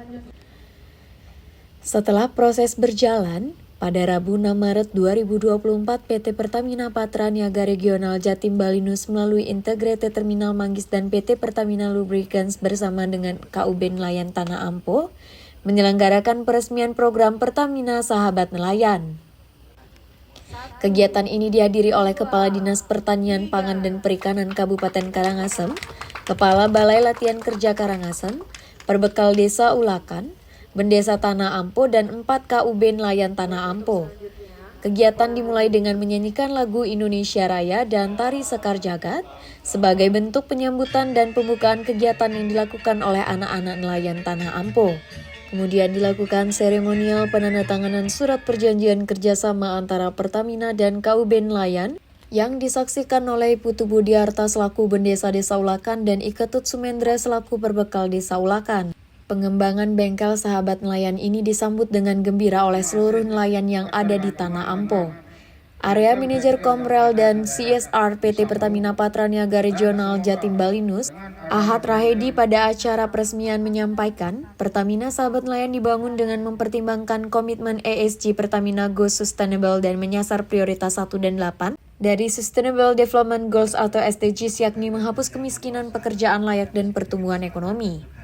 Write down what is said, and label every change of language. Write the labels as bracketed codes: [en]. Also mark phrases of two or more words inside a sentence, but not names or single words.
[id] Setelah proses berjalan, pada Rabu 6 Maret 2024 PT Pertamina Patraniaga Regional Jatim Balinus melalui Integrated Terminal Manggis dan PT Pertamina Lubricants bersama dengan KUB Nelayan Tanah Ampo menyelenggarakan peresmian program Pertamina Sahabat Nelayan. Kegiatan ini dihadiri oleh Kepala Dinas Pertanian, Pangan dan Perikanan Kabupaten Karangasem, Kepala Balai Latihan Kerja Karangasem, Perbekal Desa Ulakan, Bendesa Tanah Ampo, dan 4 KUB Nelayan Tanah Ampo. Kegiatan dimulai dengan menyanyikan lagu Indonesia Raya dan tari Sekar Jagad sebagai bentuk penyambutan dan pembukaan kegiatan yang dilakukan oleh anak-anak nelayan Tanah Ampo. Kemudian dilakukan seremonial penandatanganan surat perjanjian kerjasama antara Pertamina dan KUB Nelayan yang disaksikan oleh Putu Budiarta selaku Bendesa Desa Ulakan dan Iketut Sumendra selaku Perbekal Desa Ulakan. Pengembangan bengkel sahabat nelayan ini disambut dengan gembira oleh seluruh nelayan yang ada di Tanah Ampo. Area Manajer Komrel dan CSR PT Pertamina Patraniaga Regional Jatim Balinus, Ahad Rahedi pada acara peresmian menyampaikan, Pertamina Sahabat Nelayan dibangun dengan mempertimbangkan komitmen ESG Pertamina Go Sustainable dan menyasar prioritas 1 dan 8 dari Sustainable Development Goals atau SDGs, yakni menghapus kemiskinan, pekerjaan layak, dan pertumbuhan ekonomi.